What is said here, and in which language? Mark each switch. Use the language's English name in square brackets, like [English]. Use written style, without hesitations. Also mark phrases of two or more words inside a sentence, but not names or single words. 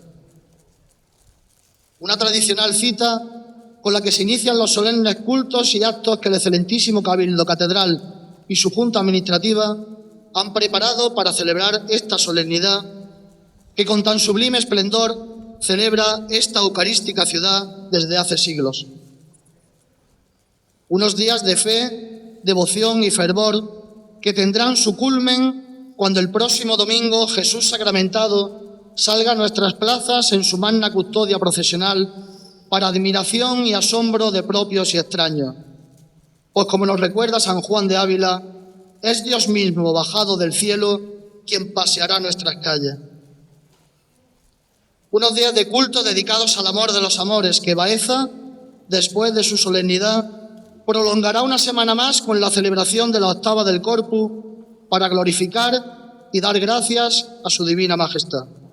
[Spanish] Una tradicional cita con la que se inician los solemnes cultos y actos que el excelentísimo Cabildo Catedral y su Junta Administrativa han preparado para celebrar esta solemnidad que con tan sublime esplendor celebra esta eucarística ciudad desde hace siglos. Unos días de fe, devoción y fervor que tendrán su culmen cuando el próximo domingo Jesús sacramentado salga a nuestras plazas en su magna custodia procesional para admiración y asombro de propios y extraños. Pues como nos recuerda San Juan de Ávila, es Dios mismo bajado del cielo quien paseará nuestras calles. Unos días de culto dedicados al amor de los amores que Baeza, después de su solemnidad, prolongará una semana más con la celebración de la octava del Corpus para glorificar y dar gracias a su divina majestad.